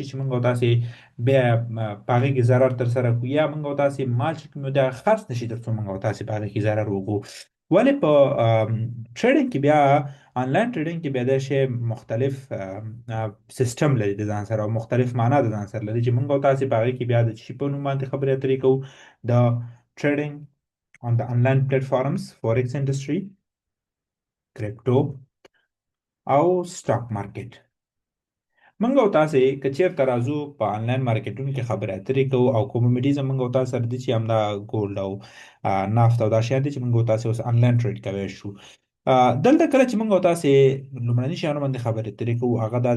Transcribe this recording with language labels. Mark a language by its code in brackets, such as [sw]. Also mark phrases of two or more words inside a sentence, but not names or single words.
[ps] چې موږ او تاسې بیا په هغې کې ضرر ترسره کړو یا موږ او تاسې مال چې کوم دی هغه خرڅ نه شي تر څو موږ او تاسې په هغې کې ضرر وکړو ولې په ټریډینګ کې بیا [en] online trading [ps] کې بیا دا شی مختلف سیستم لري د ځان سره او مختلف معنا د ځان سره لري چې موږ او تاسې په هغې کې بیا د شي په نوم باندې خبرې اترې کوو د ټریډینګ [en] on the online platforms forex industry [ps] کرپټو او [en] stock market [ps] موږ او تاسې که چېرته راځو په آنلاین مارکیټونو کې خبرې اترې کوو او کوموډیټیز موږ او تاسې سره دي چې همدا ګولډ او نفت او دا شیان دي چې موږ او تاسې اوس [en] online trade [ps] کوی شو دلته کله چې موږ او تاسې لومړني شیانو باندې خبرې اترې کوو هغه دا